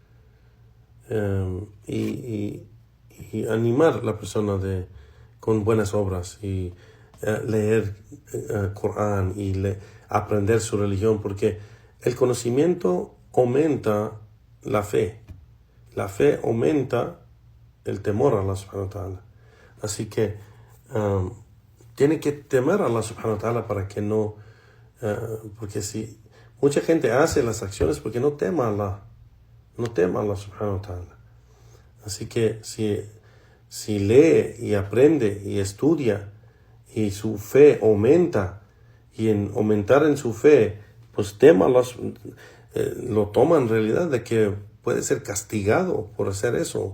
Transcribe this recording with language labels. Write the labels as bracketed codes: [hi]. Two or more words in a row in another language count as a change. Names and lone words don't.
[es] Y animar a la persona con buenas obras y leer Corán y aprender su religión, porque el conocimiento aumenta la fe aumenta el temor a [ar] الله سبحانه وتعالى. [es] Así que tiene que temer a [ar] الله سبحانه وتعالى [es] para que no, porque si mucha gente hace las acciones porque no tema a [ar] الله سبحانه وتعالى. [es] Así que si lee y aprende y estudia y su fe aumenta, y en aumentar en su fe, pues tema a Allah, lo toma en realidad de que puede ser castigado por hacer eso.